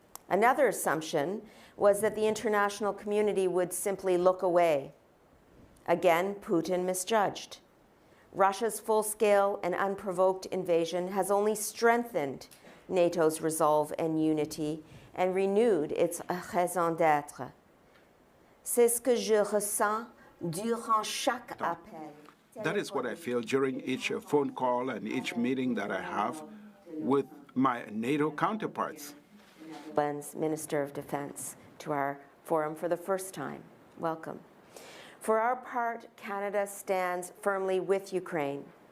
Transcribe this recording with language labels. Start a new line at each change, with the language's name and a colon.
English: Another assumption was that the international community would simply look away. Again, Putin misjudged. Russia's full-scale and unprovoked invasion has only strengthened NATO's resolve and unity and renewed its raison d'être.
French: C'est ce que je ressens durant chaque appel.
English: That is what I feel during each phone call and each meeting that I have with my NATO counterparts. Minister of Defense, to our forum for the first time. Welcome. For our part, Canada stands firmly with Ukraine.